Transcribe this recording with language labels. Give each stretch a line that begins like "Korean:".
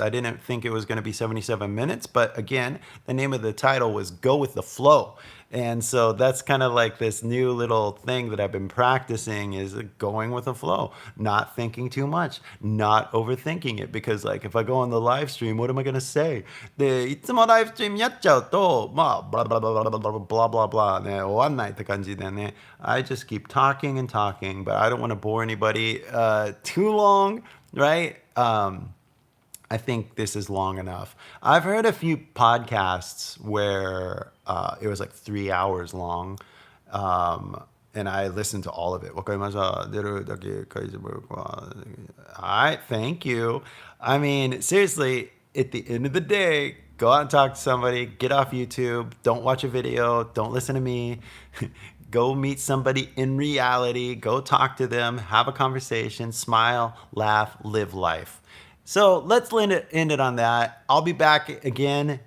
English: I didn't think it was going to be 77 minutes, but again, the name of the title was Go with the Flow. And so that's kind of like this new little thing that I've been practicing is going with the flow, not thinking too much, not overthinking it. Because like if I go on the live stream, what am I going to say?
Japanese: で、いつもライブストリームやっちゃうと、まあ、blah blah blah blah blah blah blah blah ね、終わんないって感じでね。
English: I just keep talking and talking, but I don't want to bore anybody too long, right? I think this is long enough. I've heard a few podcasts where it was like 3 hours long, and I listened to all of it.
Japanese: わかりました。出るだけ書いてもらうか。
English: All right, thank you. I mean, seriously, at the end of the day, go out and talk to somebody, get off YouTube, don't watch a video, don't listen to me. Go meet somebody in reality, go talk to them, have a conversation, smile, laugh, live life. So let's end it on that. I'll be back again.